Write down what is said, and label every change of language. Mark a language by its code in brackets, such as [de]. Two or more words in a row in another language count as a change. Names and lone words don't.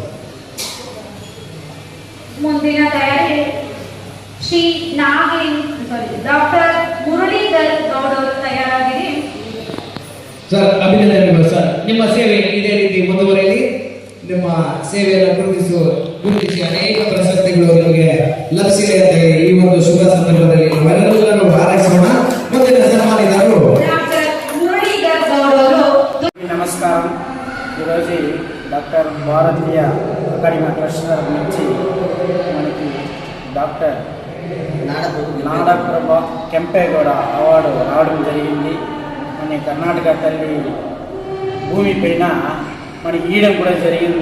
[kn] ಮುಂದಿನ ತಯಾರಿ ಶ್ರೀ ಡಾಕ್ಟರ್ ಮುರಳೀಧರ್ ಗೌಡ್ ಅವರು ತಯಾರಾಗಿದೆ. ಸರ್ ಅಭಿನಂದನೆಗಳು ಸರ್. ನಿಮ್ಮ ಸೇವೆ ಇದೇ ರೀತಿ ಮುಂದುವರೆಯಲಿ. ನಿಮ್ಮ ಸೇವೆಯನ್ನು ಗುರುತಿಸಿ ಅನೇಕ ಪ್ರಶಸ್ತಿಗಳು ನಿಮಗೆ ಲಭಿಸಿದೆ ಅಂತ ಈ ಒಂದು ಶುಭ ಸಂದರ್ಭದಲ್ಲಿ ನಾವೆಲ್ಲರೂ ಹಾರೈಸೋಣ. ಮುಂದಿನ ಸನ್ಮಾನಿತರು [te] నమస్కారం. ఈరోజు డాక్టర్ భారతీయ అకాడమీ ట్రస్ట్ తరఫు నుంచి మనకి డాక్టర్ నాడప్రభ కెంపేగౌడ అవార్డు రావడం జరిగింది. మన కర్ణాటక తల్లి భూమి పైన మనకి ఇయడం కూడా జరిగింది.